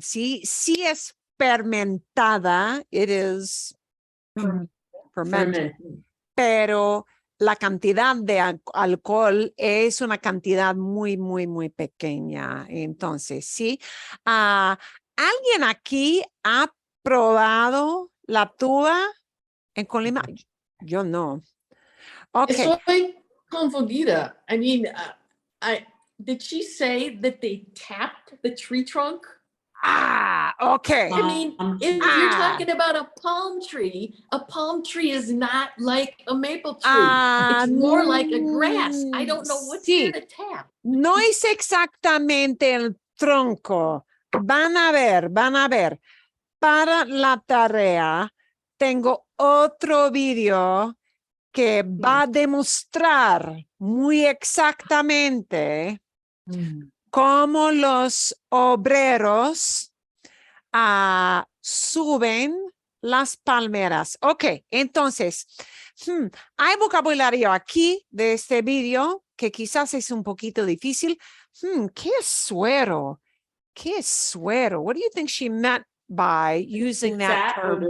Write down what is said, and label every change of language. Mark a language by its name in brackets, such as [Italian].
[Spanish] Sí, sí es fermentada, [English] it is fermented, [Spanish] pero la cantidad de alcohol es una cantidad muy pequeña. Entonces, sí. ¿Alguien aquí ha probado la tuba en Colima? Yo no. Ok. Estoy confundida. [English] I mean, did she say that they tapped the tree trunk? Okay. I mean, if you're talking about a palm tree is not like a maple tree. It's more like a grass. I don't know what's there to tap. [Spanish] No es exactamente el tronco. Van a ver. Para la tarea, tengo otro video que va a demostrar muy exactamente cómo los obreros suben las palmeras. Ok, entonces, hay vocabulario aquí de este video que quizás es un poquito difícil. ¿Qué es suero? ¿Qué es suero? [English] What do you think she meant by using that term?